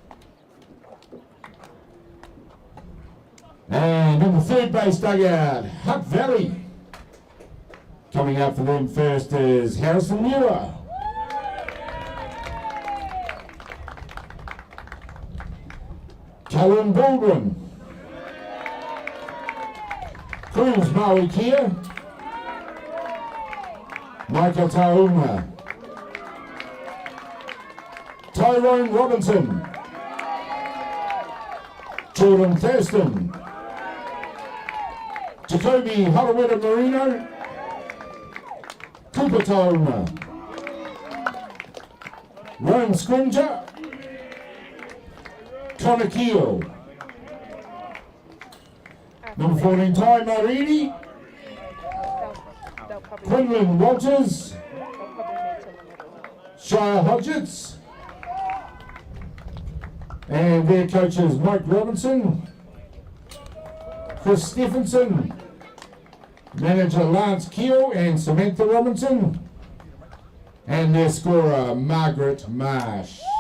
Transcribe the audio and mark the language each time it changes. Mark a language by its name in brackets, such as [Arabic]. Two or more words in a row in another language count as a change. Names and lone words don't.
[English] And in the third base dugout, Hutt Valley. Coming out for them first is Harrison Muir. Callum Baldwin. Cruz Maui Kia. Michael Tauma. Tyrone Robinson. Jordan Thurston. Jacoby Holloway Marino. Cooper Tauma. Ryan Scringer. Connor Keel. Number 14, Ty Marini. Quinlan Walters. Shire Hodgetts. And their coaches Mike Robinson, Chris Stephenson, manager Lance Keel and Samantha Robinson, and their scorer Margaret Marsh.